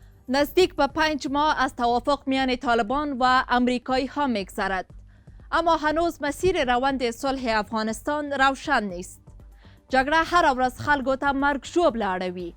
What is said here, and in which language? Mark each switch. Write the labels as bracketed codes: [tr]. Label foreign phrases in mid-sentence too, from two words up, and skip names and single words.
[fa] نزدیک به 5 ماه از توافق میان طالبان و امریکایی ها میگذرد، اما هنوز مسیر روند صلح افغانستان روشن نیست. [ps] جګړه هر ورځ خلکو ته مرګ ژوبله اړوي.